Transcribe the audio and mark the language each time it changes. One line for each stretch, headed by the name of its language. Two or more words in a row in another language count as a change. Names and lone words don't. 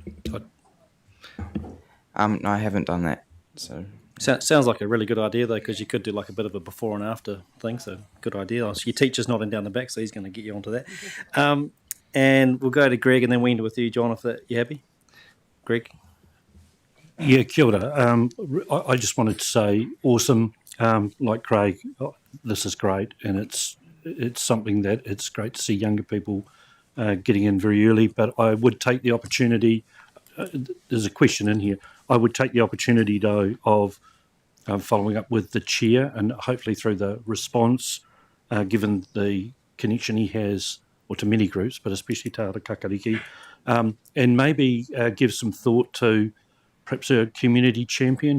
English: No, I haven't done that. So sounds like a really good idea, though, because you could do like a bit of a before and after thing. So good idea. Your teacher's nodding down the back, so he's going to get you onto that. And we'll go to Greg and then we end with you, John, if you're happy. Greg? Yeah,
Māori: kia ora.
English: I just wanted to say awesome. Like Craig, this is great, and it's something that it's great to see younger people getting in very early. But I would take the opportunity, there's a question in here, I would take the opportunity, though, of following up with the chair, and hopefully through the response, given the connection he has, or to many groups, but especially Te Ara Kakariki, and maybe give some thought to perhaps a community champion.